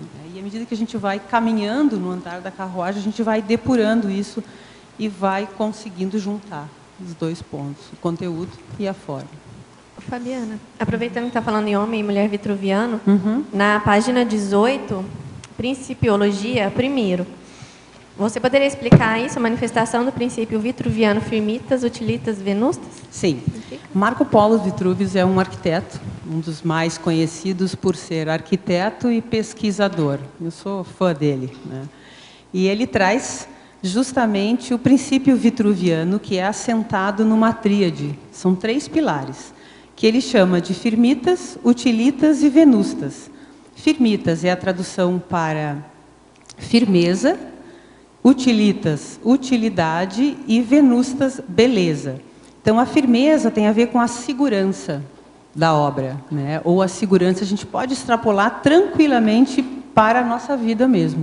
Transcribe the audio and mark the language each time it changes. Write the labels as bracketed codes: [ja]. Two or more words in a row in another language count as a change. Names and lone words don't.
[pt] E à medida que a gente vai caminhando no andar da carruagem, a gente vai depurando isso e vai conseguindo juntar os 2 pontos, o conteúdo e a forma. Fabiana, aproveitando que está falando em homem e mulher vitruviano, na página 18, Principiologia, primeiro, você poderia explicar isso, a manifestação do princípio vitruviano [la] firmitas, utilitas, venustas? [pt] Sim. Marco Polo Vitruvius é um arquiteto, um dos mais conhecidos por ser arquiteto e pesquisador. Eu sou fã dele, né? E ele traz justamente o princípio vitruviano, que é assentado numa tríade. São 3 pilares, que ele chama de [la] firmitas, utilitas [pt] e venustas. Firmitas é a tradução para firmeza, utilitas, utilidade, e venustas, beleza. Então, a firmeza tem a ver com a segurança da obra, né? Ou a segurança a gente pode extrapolar tranquilamente para a nossa vida mesmo.